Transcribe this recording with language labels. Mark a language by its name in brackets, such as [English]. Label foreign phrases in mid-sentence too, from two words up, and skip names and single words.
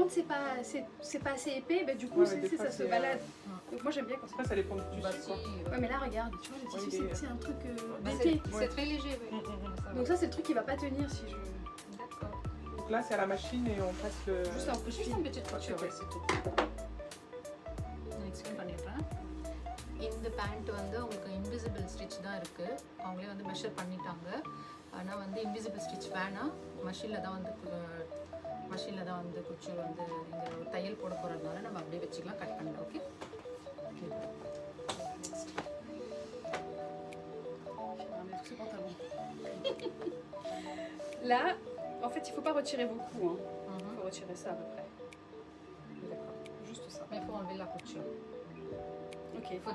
[French] quand c'est pas assez épais, bah, du coup Ouais, c'est- des c'est- fois, ça se c'est, balade. Donc moi j'aime bien quand c'est... Après, ça dépend du tissu, Bah, quoi. si, Ouais mais là regarde, tu vois le Ouais, tissu il est- c'est un truc bah, d'été. c'est très léger, oui. Ça va. Donc ça c'est le truc qui va pas tenir si je... D'accord. Donc là, c'est à la machine et on passe le... Juste un coup de Juste fil. une petite couture, Ok. ouais, c'est tout. [Tamil] நான் எக்ஸ்பிளைன் பண்ணிடுறேன். இந்த பேண்ட் வந்து உங்களுக்கு [English] invisible stitch [Tamil] தான் இருக்குது. அவங்களே வந்து மெஷர் பண்ணிட்டாங்க. ஆனால் வந்து [English] invisible stitch [Tamil] வேணாம். மஷினில் தான் வந்து குச்சூர் வந்து இங்கே தையல் போட போகிறதுனால நம்ம அப்படியே வச்சுக்கலாம், கட் பண்ணலாம். ஓகே. [French] Ce pantalon. Là, en fait il faut pas retirer beaucoup, hein. Il faut retirer ça à peu près. D'accord. Juste ça. Mais il faut enlever la couture. Ok, il faut...